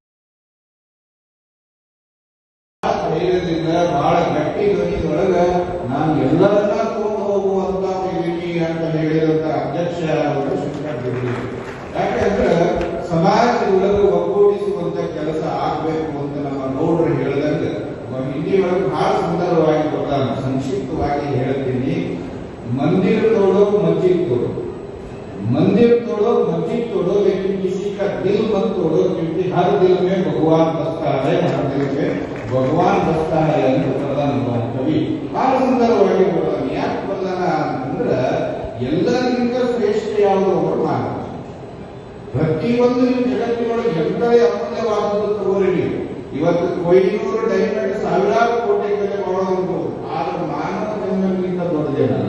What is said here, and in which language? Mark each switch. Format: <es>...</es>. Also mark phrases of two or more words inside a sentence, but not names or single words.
<kn>ಧೈರ್ಯದಿಂದ ಬಹಳ ಗಟ್ಟಿ ಧ್ವನಿಯೊಳಗ ನಾನು ಎಲ್ಲರನ್ನ ತಗೊಂಡು ಹೋಗುವಂತ ವೇದಿಕೆ ಅಂತ ಹೇಳಿದಂತ ಅಧ್ಯಕ್ಷ ಅವರು ಶಂಕರಗಿರಿ. ಯಾಕಂದ್ರೆ ಸಮಾಜದೊಳಗೆ ಒಗ್ಗೂಡಿಸುವಂತ ಕೆಲಸ ಆಗ್ಬೇಕು ಅಂತ ನಮ್ಮ ಗೌಡರು ಹೇಳಿದಂಗೆ ಹಿಂದಿ ಒಳಗೆ ಬಹಳ ಸುಂದರವಾಗಿ ಬರ್ತಾನೆ. ಸಂಕ್ಷಿಪ್ತವಾಗಿ ಹೇಳ್ತೀನಿ.</kn> <hi>मंदिर तोड़ो मस्जिद तोड़ो, मंदिर तोड़ो मस्जिद तोड़ो, लेकिन किसी का दिल मत तोड़ो, क्योंकि हर दिल में भगवान बसता है, हर दिल में भगवान बसता है</hi> <kn>ಅಂತ ಪ್ರಧಾನ ಕವಿ ಬಹಳ ಸುಂದರವಾಗಿ ಬರ್ತಾನೆ. ಯಾಕೆ ಬರ್ತಾನ ಅಂದ್ರೆ ಎಲ್ಲರಿಗಿಂತ ಶ್ರೇಷ್ಠ ಯಾವುದು ಅವರು ಮಾನವ. ಪ್ರತಿಯೊಂದು ಜಗತ್ತಿನೊಳಗೆ ಎಂದರೆ ಅಮೂಲ್ಯವಾದದ್ದು ತಗೋರಿ ನೀವು. ಇವತ್ತು ಕೊಯ್ನೂರು ಡೈಮಂಡ್ ಸಾವಿರಾರು ಕೋಟಿ ಬೆಲೆ ಮಾಡೋದು, ಆದ್ರೆ ಮಾನವ ಜನ್ಮಕ್ಕಿಂತ ದೊಡ್ಡದೇನಲ್ಲ.</kn>